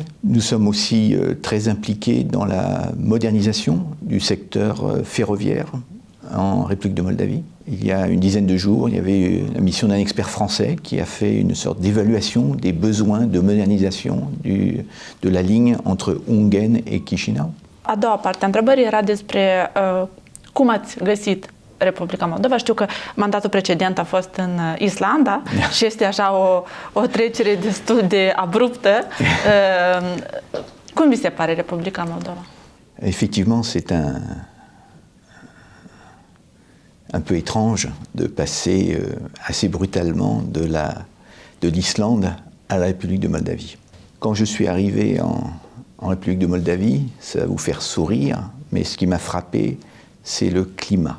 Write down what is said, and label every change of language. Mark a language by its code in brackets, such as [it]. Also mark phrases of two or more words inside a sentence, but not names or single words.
[fr] Nous sommes aussi très impliqués dans la modernisation du secteur ferroviaire en République de Moldavie. Il y a une dizaine de jours, il y avait la mission d'un expert français qui a fait une sorte d'évaluation des besoins de modernisation de la ligne entre Ungheni et Chișinău. [ro] A doua parte a întrebării era despre cum ați găsit Republica Moldova. Știu că mandatul precedent a fost în Islanda și este așa o trecere destul de abruptă. Cum vi se pare Republica Moldova? [fr] Effectivement, c'est un peu étrange de passer assez brutalement de l'Islande à la République de Moldavie. Quand je suis arrivé en République de Moldavie, ça va vous faire sourire, mais ce qui m'a frappé, c'est le climat.